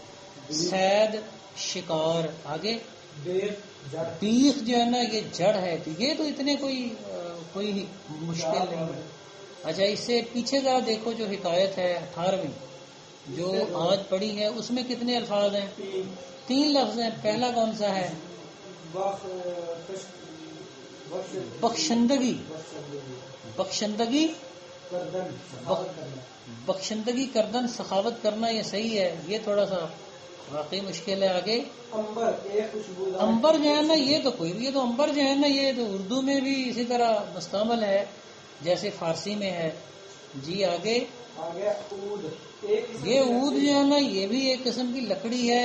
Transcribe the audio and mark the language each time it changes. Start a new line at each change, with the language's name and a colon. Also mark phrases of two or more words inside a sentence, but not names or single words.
Urdu: سید شکار. آگے بیخ جو ہے نا یہ جڑ ہے. تو یہ تو اتنے کوئی مشکل نہیں ہے. اچھا اس سے پیچھے ذرا دیکھو جو حکایت ہے 18ویں جو آج پڑھی ہے، اس میں کتنے الفاظ ہیں؟ 3 لفظ ہیں. پہلا کون سا ہے؟ بخشندگی.
Persian: بخشندگی کردن
Urdu: سخاوت کرنا، یہ صحیح ہے. یہ تھوڑا سا واقعی مشکل ہے. آگے امبر جو ہے نا یہ تو امبر جو ہے نا یہ تو اردو میں بھی اسی طرح مستعمل ہے جیسے فارسی میں ہے. جی آگے یہ اود جو ہے نا یہ بھی ایک قسم کی لکڑی ہے.